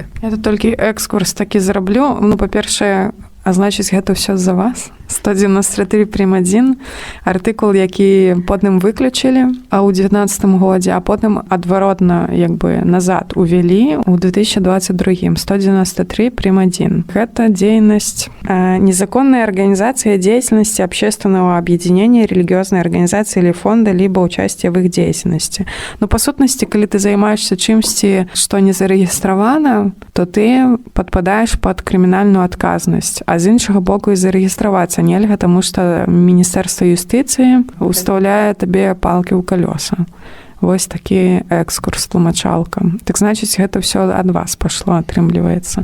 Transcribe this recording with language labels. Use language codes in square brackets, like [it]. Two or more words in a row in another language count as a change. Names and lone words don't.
[be] Я тут толькі экскурс такі зраблю. Ну, па-першае, а значыць, гэта ўсё з-за вас. 193 прим. 1, артыкул, які потым выключылі ў 19 годзе, а потым адваротна як бы назад увялі ў 2022. 193 прим. 1. Гэта дзейнасць незаконная [ru] организация деятельности общественного объединения, религиозной организации или фонда, либо участие в их деятельности. [be] Но по сутнасці, калі ты займаешься чымсьці, што не зарэгістравана, то ты падпадаеш пад крымінальную адказнасць, а з іншага боку і зарэгістравацца нельга, таму што Міністэрства юстыцыі устаўляе табе палкі ў калёса. Вось такі экскурс, тлумачалка. Так значыць, гэта ўсё ад вас пашло, атрымліваецца.